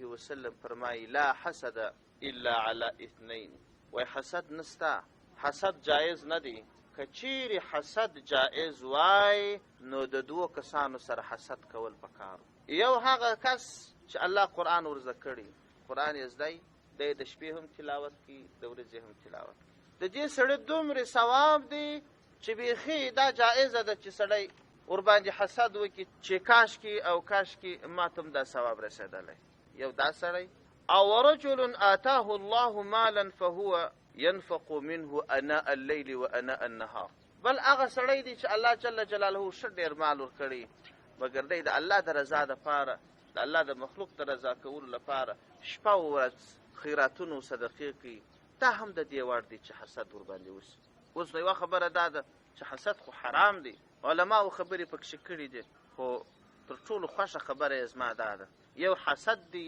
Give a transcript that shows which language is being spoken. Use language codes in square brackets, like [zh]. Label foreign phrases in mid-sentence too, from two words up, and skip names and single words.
[ps] وسلم فرمایي [ar] لا حسد الا على 2 [ps] وای حسد نستا حسد جایز نه دی کچیر حسد جایز وای نو د 2 کسانو سره حسد کول پکار یو هغه کس چې الله قرآن ورزده کړي قرآن یې زده د شپې هم تلاوت کوي د ورځې هم تلاوت د دې سړی دومره ثواب دی چې بیخي دا جایزه ده چې سړی ورباندې حسد وکړي چې کاشکي او کاشکي ماته هم دا ثواب رسېدلی یو دا سړی او [ar] رجل آتاه الله مالا فهو ينفق منه اناء الليل واناء النهار [ps] بل هغه سړی دی چې الله [ar] جل جلاله [ps] ښه ډېر مال ورکړي مګر دی د الله د رضا دپاره د الله د مخلوق د رضا کولو لپاره شپه او ورځ خیراتونو صدقې کوي دا هم د دې وړ دی چې حسد ورباندې وشي اوس نو یوه خبره دا ده چې حسد خو حرام دی علماو خبرې پکښې کړي دي خو تر ټولو خوښه خبره یې زما دا ده یو حسد دی